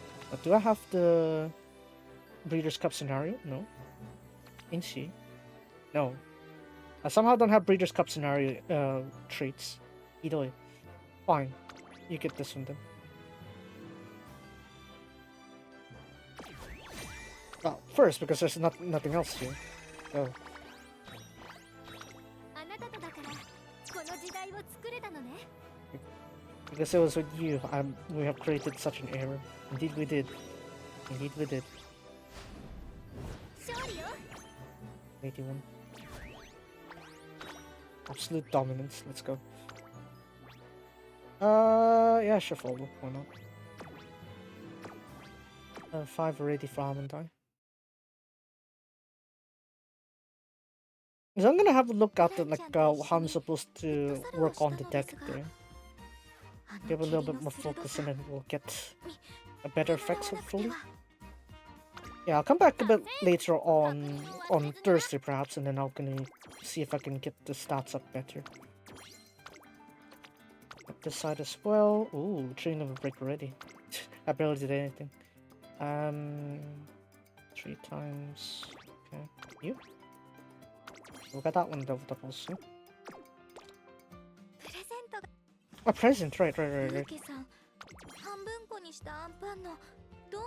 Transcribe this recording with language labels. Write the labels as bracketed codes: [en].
[en] But do I have the Breeders' Cup scenario? No. Inchi? No. I somehow don't have Breeders' Cup scenario traits. Idoi. Fine. You get this one then. Well, first, because there's nothing else here. Oh. [ja] あなたとだからこの時代を作れたのね [en] Because it was with you, we have created such an error. Indeed we did. Indeed we did. [ja] 勝利よ [en] 81. Absolute dominance. Let's go. Yeah, sure, follow. Why not? 5 already for Almond. So I'm gonna have a look at the, how I'm supposed to work on the deck there. Give a little bit more focus and then we'll get a better effects hopefully. Yeah, I'll come back a bit later on Thursday perhaps, and then I'm gonna see if I can get the stats up better. Up this side as well. Ooh, train of a break already. I barely did anything. 3 times. Okay, you. We got that one leveled up also. [ja] プレゼントが [en] A present, right. [ja] ユウケさん半分こにしたアンパンのどう